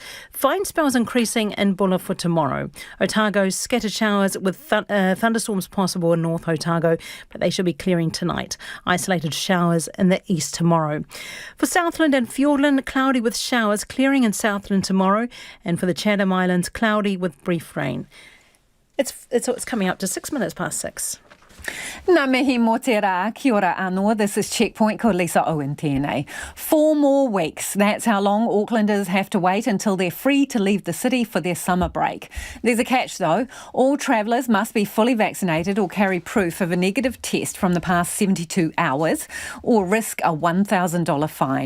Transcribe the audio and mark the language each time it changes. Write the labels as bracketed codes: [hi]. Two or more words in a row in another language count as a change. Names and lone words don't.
[en] Fine spells increasing in Bulla for tomorrow. Otago, scattered showers with thunderstorms possible in North Otago, but they should be clearing tonight. Isolated showers in the east tomorrow. For Southland and Fiordland, cloudy with showers, clearing in Southland tomorrow. And for the Chatham Islands, cloudy with brief rain. It's coming up to 6 minutes past 6. [mi] Nā mihi mō te rā, kia ora anō. [en] This is Checkpoint, [mi] ko Lisa Owen tēnei. [en] 4 more weeks. That's how long Aucklanders have to wait until they're free to leave the city for their summer break. There's a catch though. All travellers must be fully vaccinated or carry proof of a negative test from the past 72 hours or risk a $1,000 fine.